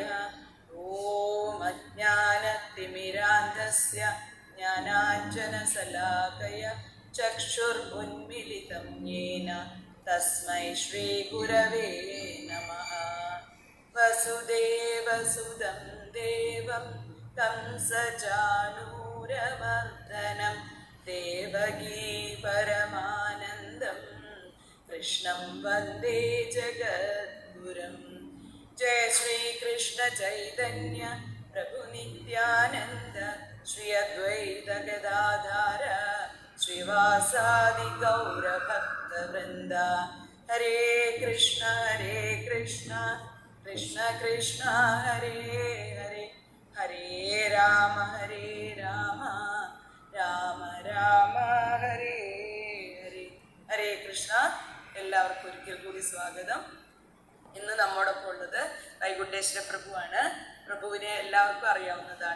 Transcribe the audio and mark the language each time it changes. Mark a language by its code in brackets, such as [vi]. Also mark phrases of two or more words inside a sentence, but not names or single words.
[sa] ഓം അജ്ഞാനതിമിരാന്ധസ്യ ജ്ഞാനാഞ്ജനശലാകയ ചക്ഷുർമുന്മിലിതം യേന തസ്മൈ ശ്രീഗുരവേ നമഃ. വസുദേവസുതം ദേവം तं सचानूरमर्दनं देवकी परमानन्दं कृष्णं वन्दे जगद्गुरुं. जय श्रीकृष्ण चैतन्य प्रभु नित्यानन्द श्री अद्वैत गदाधर श्रीवासादि गौरभक्तवृन्द. हरे कृष्ण कृष्ण कृष्ण हरे हरे, ഹരേ രാമ രാമ രാമ ഹരേ ഹരേ. ഹരേ കൃഷ്ണ. [ml] എല്ലാവർക്കും ഒരിക്കൽ കൂടി സ്വാഗതം. ഇന്ന് നമ്മോടൊപ്പം ഉള്ളത് വൈകുണ്ഠേശ്വര പ്രഭുവാണ്. പ്രഭുവിനെ എല്ലാവർക്കും അറിയാവുന്നതാണ്.